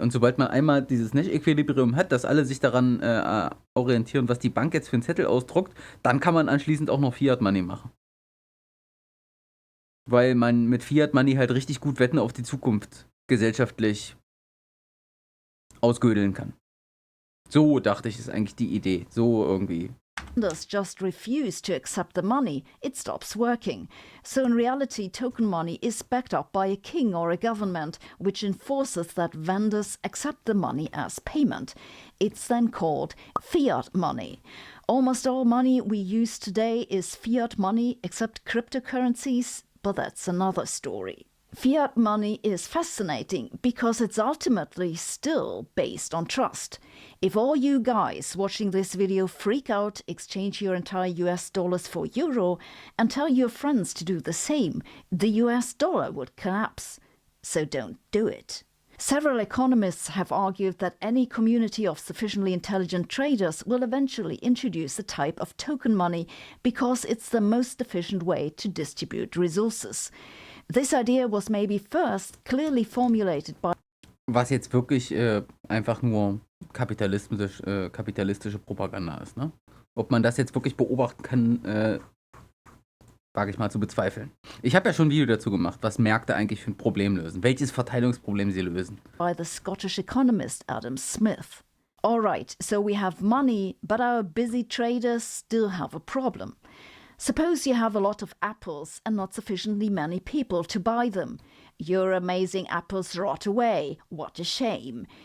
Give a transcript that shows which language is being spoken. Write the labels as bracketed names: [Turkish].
[German] Und sobald man einmal dieses Nash-Equilibrium hat, dass alle sich daran orientieren, was die Bank jetzt für einen Zettel ausdruckt, dann kann man anschließend auch noch Fiat-Money machen. Weil man mit Fiat-Money halt richtig gut Wetten auf die Zukunft gesellschaftlich ausgödeln kann. So dachte ich, ist eigentlich die Idee. So irgendwie. [English] Just refuse to accept the money, it stops working. So in reality, token money is backed up by a king or a government, which enforces that vendors accept the money as payment. It's then called fiat money. Almost all money we use today is fiat money, except cryptocurrencies, but that's another story. Fiat money is fascinating because it's ultimately still based on trust. If all you guys watching this video freak out, exchange your entire US dollars for euro, and tell your friends to do the same, the US dollar would collapse. So don't do it. Several economists have argued that any community of sufficiently intelligent traders will eventually introduce a type of token money because it's the most efficient way to distribute resources. This idea was maybe first clearly formulated by [German] Was jetzt wirklich einfach nur kapitalistische Propaganda ist, ne? Ob man das jetzt wirklich beobachten kann, wage ich mal zu bezweifeln. Ich habe ja schon ein Video dazu gemacht, was Märkte eigentlich für ein Problem lösen. Welches Verteilungsproblem sie lösen. [English] by the Scottish economist Adam Smith. All right, so we have money, but our busy traders still have a problem. Suppose you have a lot of apples and not sufficiently many people to buy them. Your amazing apples rot away. What a shame.